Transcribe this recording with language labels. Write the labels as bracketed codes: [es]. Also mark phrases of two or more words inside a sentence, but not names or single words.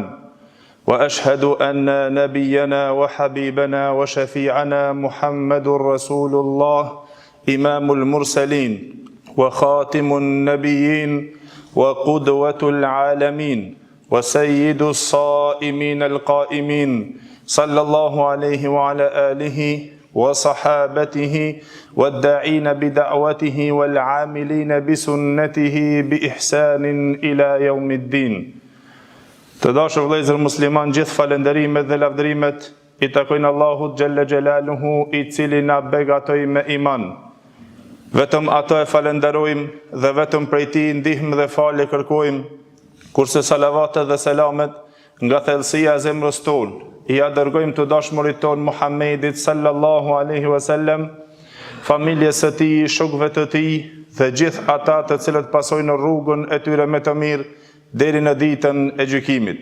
[ar] وأشهد أن نبينا وحبيبنا وشفيعنا محمد رسول الله إمام المرسلين وخاتم النبيين وقدوة العالمين وسيد الصائمين القائمين صلى الله عليه وعلى آله وصحابته والداعين بدعوته والعاملين بسنته بإحسان إلى يوم الدين. [sq] Të dashur vëllezër musliman, gjithë falënderimet dhe lavdërimet i takojnë Allahut [ar] جل جلاله, [sq] i cili na begatoi me iman. Vetëm ato e falenderojmë dhe vetëm prej tij ndihmë dhe falje kërkojmë, kurse salavatet dhe selamet nga thellësia e zemrës tonë i dërgojmë të dashurit ton Muhammedit [ar] صلى الله عليه وسلم, [sq] familjes së tij, shokëve të tij dhe gjithë ata të cilët pasojnë rrugën e tyre me të mirë deri në ditën e gjykimit.